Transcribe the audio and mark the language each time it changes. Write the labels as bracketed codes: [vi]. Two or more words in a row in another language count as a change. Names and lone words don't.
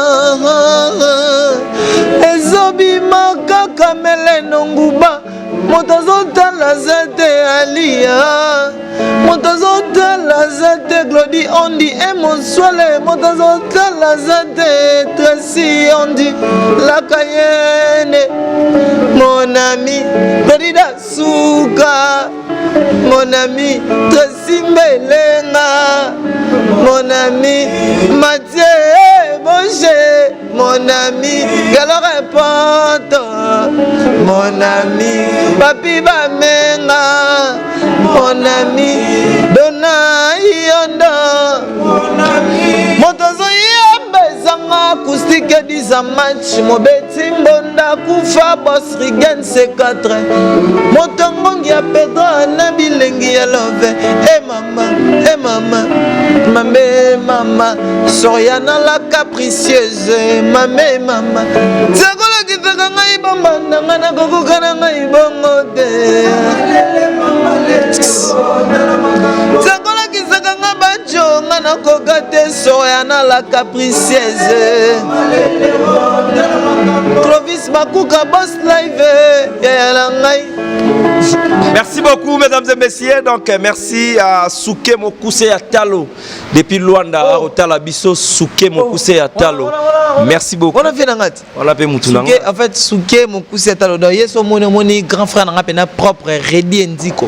[ln] ezobima kaka meleno nguba moto azotala za te Alia moto azotala za te Glody Ondi Emonswale moto azotala za te Tracy Ondi Lakayene mon ami Glody Dasuka mon ami Tracy Mbelenga mon ami Mathieu Boche mon ami Galo Repoto mon ami Papi Bamenga mon ami Dona Yondo mon ami Motozo Yambezanga Acoustique Dizamatch Mobeti Mbonda Kufa Boss Rigen C4 Motongongi ya Pedro Nabilengi ya Love mama mama Soriana la capricieuse mama Tsakola kitaka ngai bomba nanga kokoka na ngai bongo te Tsakola kitaka nga bacho ngana koka te Soriana la capricieuse Clovis Makuka Boss Live ya la ngai. [fr] Merci beaucoup, mesdames et messieurs. Donc, merci à Souké Mokuse Atalo depuis Luanda à Otalabiso. Souké Mokuse Atalo. Merci beaucoup. On a fait Nangati. On a fait Moutouna. En fait, Souké Mokuse Atalo. Donc, il y a mon grand frère qui a propre Redi Ndiko.